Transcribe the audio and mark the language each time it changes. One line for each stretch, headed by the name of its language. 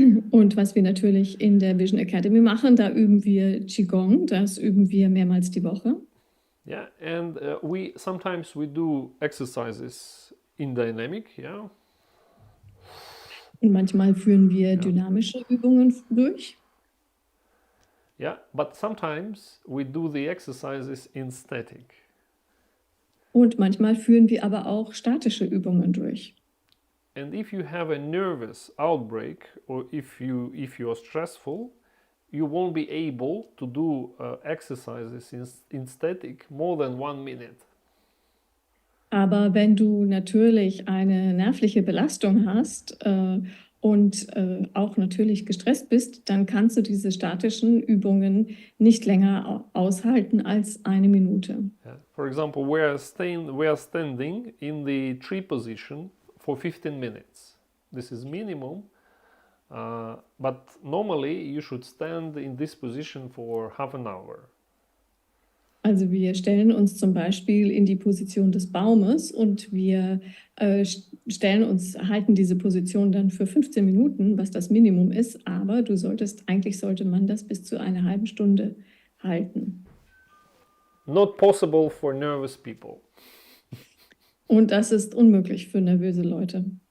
German: Und was wir natürlich in der Vision Academy machen, da üben wir Qigong, das üben wir mehrmals die Woche.
English: Yeah, and sometimes we do exercises in dynamic. Yeah.
German: Und manchmal führen wir dynamische Übungen durch.
English: Yeah, but sometimes we do the exercises in static.
German: Und manchmal führen wir aber auch statische Übungen durch.
English: And if you have a nervous outbreak, or if you are stressful, you won't be able to do exercises in static more than 1 minute.
German: Aber wenn du natürlich eine nervliche Belastung hast und auch natürlich gestresst bist, dann kannst du diese statischen Übungen nicht länger aushalten als 1 Minute.
English: Yeah. For example, we are standing in the tree position for 15 minutes. This is minimum, but normally you should stand in this position for half an hour.
German: Also wir stellen uns zum Beispiel in die Position des Baumes und wir halten diese Position dann für 15 Minuten, was das Minimum ist, aber eigentlich sollte man das bis zu einer halben Stunde halten.
English: Not possible for nervous people.
German: Und das ist unmöglich für nervöse Leute.